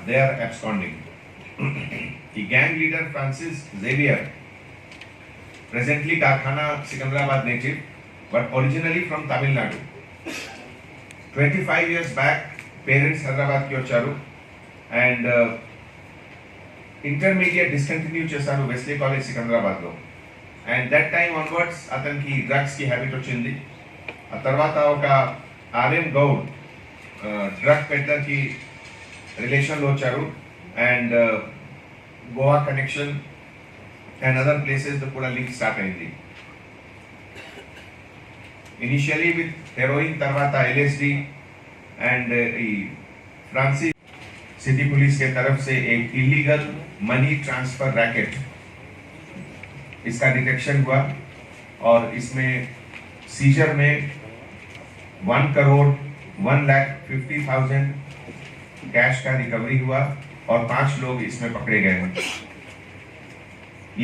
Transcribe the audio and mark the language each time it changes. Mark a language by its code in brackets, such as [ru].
[en] They are absconding. The gang leader Francis Xavier, presently Karkhana, Secunderabad native, but originally from Tamil Nadu. 25 years back, parents Hyderabad [te] ki vacharu [en] and intermediate discontinue [te] చేశారు [en] Wesley college Secunderabad లో. And that time onwards [te] అతనికి drugs కి habit వచ్చింది. ఆ తర్వాత ఒక RM Goud drug peddler కి relation లో వచ్చారు and Goa connection and other places తో కూడా లింక్ స్టార్ట్ అయింది. [en] initially with heroin, [te] తర్వాత [hi] LSD and Francis city police के तरफ से एक इलीगल मनी ट्रांसफर रैकेट इसका डिटेक्शन हुआ और इसमें सीजर में 1,01,50,000 कैश का रिकवरी हुआ और 5 लोग इसमें पकड़े गए हैं।